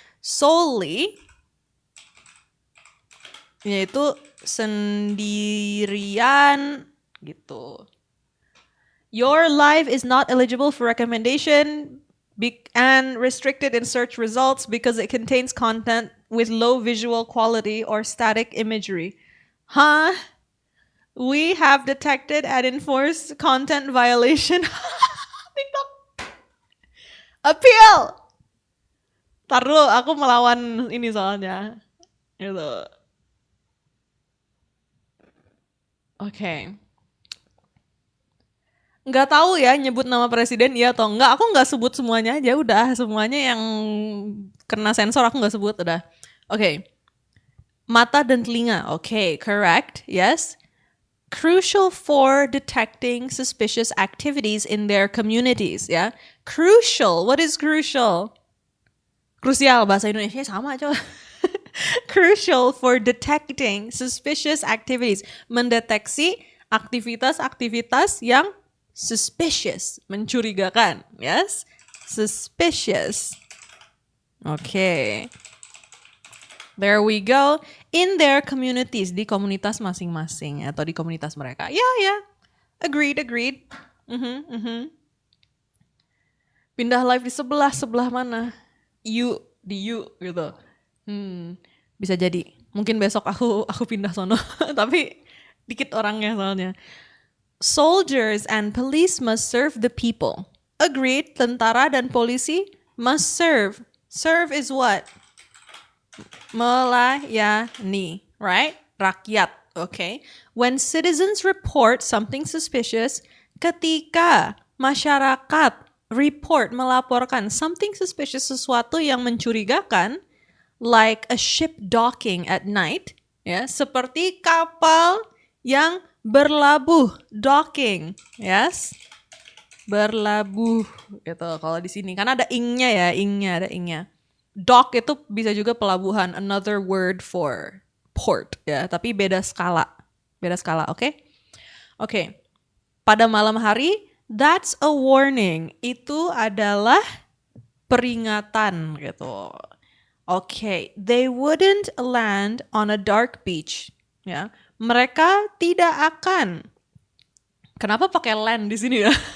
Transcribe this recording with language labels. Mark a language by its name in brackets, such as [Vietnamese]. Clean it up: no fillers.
[Indonesian] Solely yaitu sendirian gitu. [English] Your life is not eligible for recommendation and restricted in search results because it contains content with low visual quality or static imagery. Huh? We have detected and enforced content violation. TikTok. Appeal. [Indonesian] Taruh, aku melawan ini soalnya. Gitu. [English] Okay. [Indonesian] Nggak tahu ya nyebut nama presiden iya atau enggak. Aku nggak sebut semuanya aja, udah. Semuanya yang kena sensor aku nggak sebut, udah. [English] Okay. [Indonesian] Mata dan telinga. [English] Okay, correct. Yes. Crucial for detecting suspicious activities in their communities. [Indonesian] Ya. [English] Crucial. What is crucial? [Indonesian] Krusial, bahasa Indonesia sama aja. [English] Crucial for detecting suspicious activities. [Indonesian] Mendeteksi aktivitas-aktivitas yang suspicious, mencurigakan. Yes? [English] Suspicious. Okay. There we go. In their communities, [Indonesian] di komunitas masing-masing atau di komunitas mereka. [English] Yeah. Agreed. [Indonesian] Pindah live di sebelah mana? Di you gitu. Bisa jadi. Mungkin besok aku pindah sono. Tapi dikit orangnya soalnya. [English] Soldiers and police must serve the people. Agreed, [Indonesian] tentara dan polisi [English] must serve. Serve is what? [Indonesian] Melayani, [English] right? Rakyat, okay? When citizens report something suspicious, [Indonesian] ketika masyarakat melaporkan [English] something suspicious, [Indonesian] sesuatu yang mencurigakan, [English] like a ship docking at night, [Indonesian] ya, seperti kapal yang berlabuh, [English] docking, yes, [Indonesian] berlabuh gitu. Kalau di sini kan ada ada ingnya. Dock itu bisa juga pelabuhan, [English] another word for port, [Indonesian] ya, tapi beda skala, oke? Oke. Pada malam hari, [English] that's a warning. [Indonesian] Itu adalah peringatan gitu. [English] Okay, they wouldn't land on a dark beach, ya. [Indonesian] Mereka tidak akan. Kenapa pakai land di sini ya?